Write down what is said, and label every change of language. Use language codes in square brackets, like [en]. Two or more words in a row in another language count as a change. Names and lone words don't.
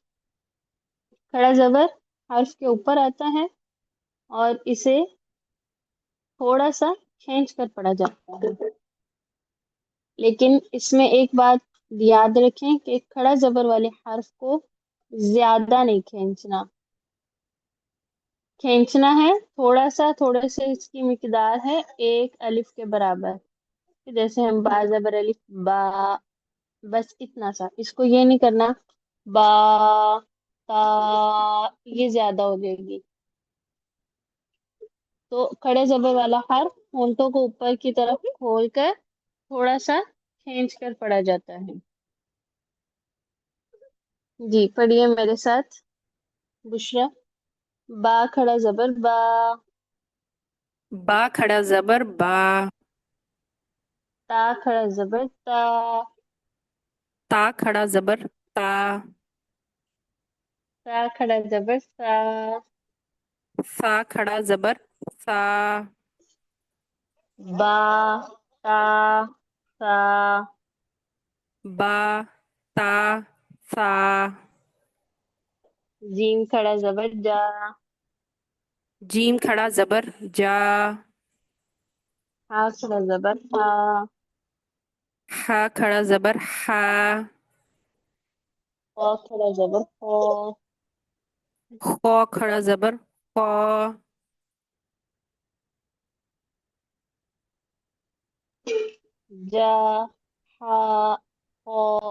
[ur] کھڑا زبر حرف کے اوپر آتا ہے اور اسے تھوڑا سا کھینچ کر پڑھا جاتا ہے، لیکن اس میں ایک بات یاد رکھیں کہ کھڑا زبر والے حرف کو زیادہ نہیں کھینچنا. کھینچنا ہے تھوڑا سا، تھوڑے سے اس کی مقدار ہے ایک الف کے برابر. جیسے ہم با زبر الف با، بس اتنا سا. اس کو یہ نہیں کرنا با تا، یہ زیادہ ہو جائے گی. تو کھڑے زبر والا حرف ہونٹوں کو اوپر کی طرف کھول کر تھوڑا سا کھینچ کر پڑھا جاتا ہے. جی پڑھیے میرے ساتھ. بشرا. با کھڑا زبر با. با کھڑا زبر با. تا کھڑا زبر تا. تا کھڑا زبر تا. تا کھڑا زبر سا. سا کھڑا زبر سا. با تا سا. با تا سا. جیم کھڑا زبر جا. جیم کھڑا زبر جا. ہا کھڑا زبر ہا. ہا کھڑا زبر ہا. خا کھڑا زبر خا. خو کھڑا زبر خو. جا ہا خا.